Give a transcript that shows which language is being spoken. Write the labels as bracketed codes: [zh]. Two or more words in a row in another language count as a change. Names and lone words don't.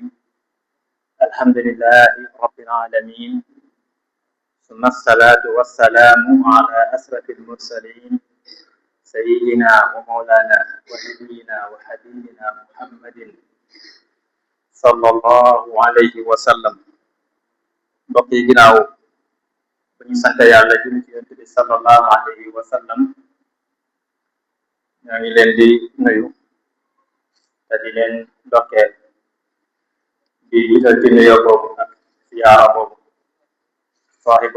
[ar] الحمد لله رب العالمين، ثم الصلاة والسلام على أشرف المرسلين سيدنا ومولانا ونبينا وحبيبنا محمد صلى الله عليه وسلم. [wo] mbokk yi ginnaaw bu ñu sant yàlla julli ci yonent bi [ar] صلى الله عليه وسلم, [wo] ñoo ngi leen di nuyu te di leen dokkeel di jiital ci nuyoo boobu ak siyaara boobu sahibul